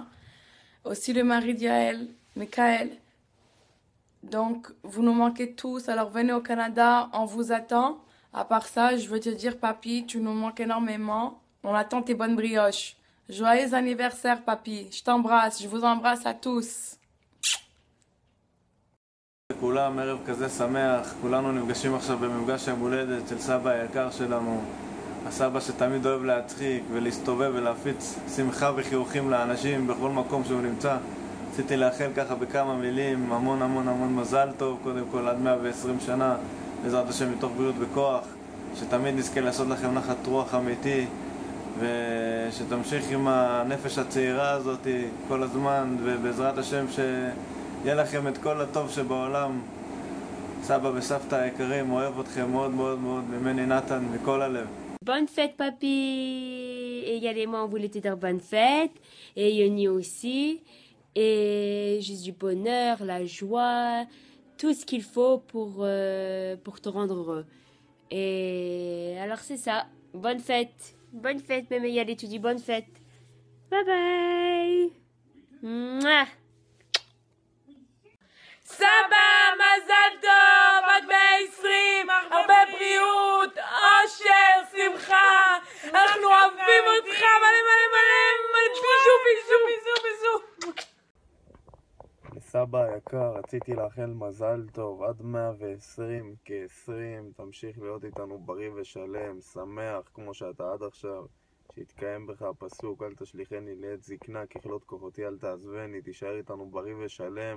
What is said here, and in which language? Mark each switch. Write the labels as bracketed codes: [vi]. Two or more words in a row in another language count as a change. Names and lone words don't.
[fr] Aussi le mari d'Yael, Michael. Donc, vous nous manquez tous. Alors, venez au Canada, on vous attend. À part ça, je veux te dire, papy, tu nous manques énormément. On attend tes bonnes brioches. Joyeux anniversaire, papy. Je t'embrasse. Je vous embrasse à tous. [he] כולם ערב כזה שמח, כולנו נפגשים עכשיו במפגש יום הולדת של סבא היקר שלנו, הסבא שתמיד אוהב להצחיק ולהסתובב ולהפיץ שמחה וחיוכים לאנשים בכל מקום שהוא נמצא. רציתי לאחל ככה בכמה מילים המון מזל טוב, קודם כל עד 120 שנה, בעזרת השם מתוך בריאות וכוח, שתמיד נזכה לעשות לכם נחת רוח אמיתי, ושתמשיך עם הנפש הצעירה הזאת כל הזמן, ובעזרת השם יהיה לכם את כל הטוב שבעולם. סבא וסבתא היקרים, אוהב אתכם מאוד ממני נתן, מכל הלב. [fr] Bonne fête papy. Et également on voulait te dire bonne fête. Et Yoni aussi. Et juste du bonheur, la joie, tout ce qu'il faut pour te rendre heureux. Et alors c'est ça. Bonne fête. Bonne fête, même Yali, tu dis bonne fête. [en] Bye bye. Mouah. [he] סבא, מזל טוב, עד 120, הרבה בריאות, אושר, שמחה, אנחנו אוהבים אותך, מלא, ביזו. לסבא היקר, רציתי לאחל מזל טוב, עד 120, כ-20, תמשיך להיות איתנו בריא ושלם, שמח כמו שאתה עד עכשיו, שיתקיים בך הפסוק, אל תשליכני לעת זקנה, ככלות כוחותי אל תעזבני, תישאר איתנו בריא ושלם.